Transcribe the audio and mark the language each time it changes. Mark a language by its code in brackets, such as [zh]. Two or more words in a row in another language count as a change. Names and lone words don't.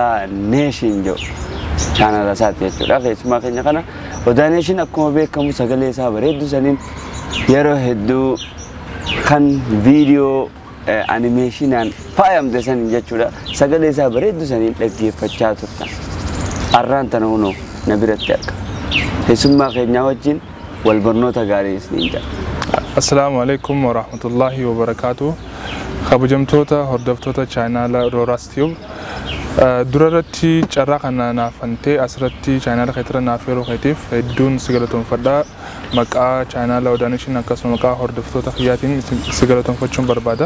[om] Nation jo channel asaati jechuudha keessummaa keenya kana Oda Nation akkuma beekamu sagalee isaa bareedu saniin yeroo hedduu kan video animationan faayamte saniin jechuudha sagalee isaa bareedu saniin dhaggeeffachaa turtan arraantana hunoo na biratti arga keessummaa keenya wajjin wal barnoota gaarii isiniin jira. [ar] السلام عليكم ورحمة الله وبركاته. [om] Kabajamtoota hordoftoota channel Roras Tube durarratti carraa kana naafantee asirratti channel keetira naafeeroo keetiif hedduun sigalatoonfadhaa maqaa channel Oda Nation akkasuma maqaa hordoftoota kiyyaatiin sigalatoonfachuun barbaada.